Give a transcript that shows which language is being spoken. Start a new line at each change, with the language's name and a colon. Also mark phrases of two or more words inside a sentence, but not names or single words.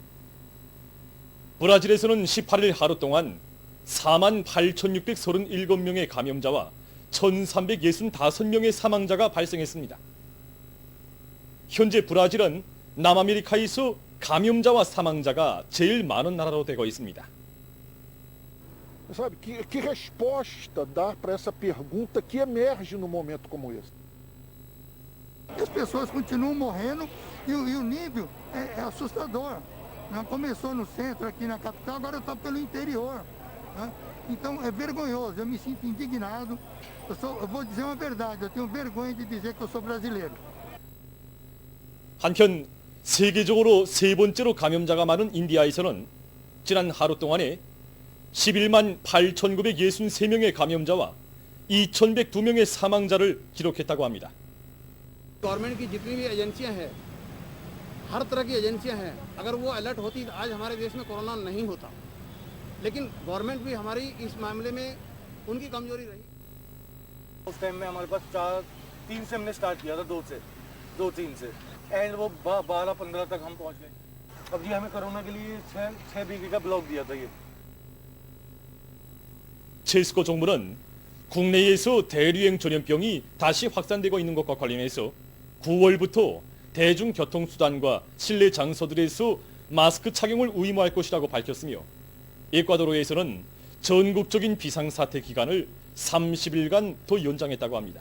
Korean: 브라질에서는 18일 하루 동안 48,637명의 감염자와 1,365명의 사망자가 발생했습니다. 현재 브라질은 남아메리카에서 감염자와 사망자가 제일 많은 나라로 되고 있습니다.
Portuguese: Sabe, que resposta dar para essa pergunta que emerge num momento como esse? As pessoas continuam morrendo e o nível é assustador. Não começou no centro, aqui na capital, agora está pelo interior. Né? Então é vergonhoso, eu me sinto indignado. Eu vou dizer uma verdade, eu tenho vergonha de dizer que eu sou brasileiro.
Korean: 한편 세계적으로 세 번째로 감염자가 많은 인디아에서는 지난 하루 동안에 11만 8,963명의 감염자와 2,102명의 사망자를 기록했다고 합니다.
Hindi: गवर्नमेंट की जितनी भी एजेंसियां हैं, हर तरह की एजेंसियां हैं, अगर वो अलर्ट होती तो आज हमारे देश में कोरोना नहीं होता। लेकिन गवर्नमेंट भी हमारी इस मामले में उनकी कमजोरी रही। उस टाइम में हमारे पास 3 से हमने स्टार्ट किया था, 2-3 से एंड वो 12-15 तक हम पहुंच गए। अब जी हमें कोरोना के लिए 6 वीक का ब्लॉक दिया था ये।
Korean: 체스코 정부는 국내에서 대류행 전염병이 다시 확산되고 있는 것과 관련해서 9월부터 대중교통수단과 실내 장소들에서 마스크 착용을 의무할 것이라고 밝혔으며 에콰도르에서는 전국적인 비상사태 기간을 30일간 더 연장했다고 합니다.